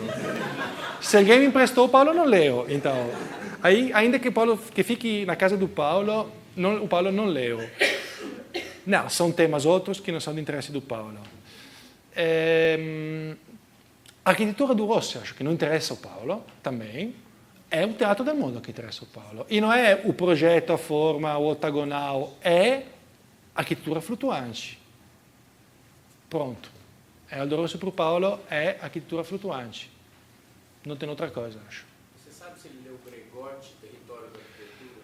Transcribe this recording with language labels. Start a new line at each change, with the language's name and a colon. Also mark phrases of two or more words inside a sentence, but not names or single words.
Portuguese: Se alguém me emprestou, o Paulo não leu. Então, aí, ainda que fique na casa do Paulo, o Paulo não leu. Não, são temas outros que não são de interesse do Paulo. A arquitetura do Rossi, acho que não interessa ao Paulo, também. É o
Italian: teatro del mondo
Portuguese: que interessa ao Paulo. E não é o projeto, a forma, o ottagonal, é a arquitetura flutuante. Pronto. E Aldo Rossi para o Paulo é arquitetura flutuante. Não tem outra coisa, acho. Você sabe se ele leu Gregotti, Território da Arquitetura?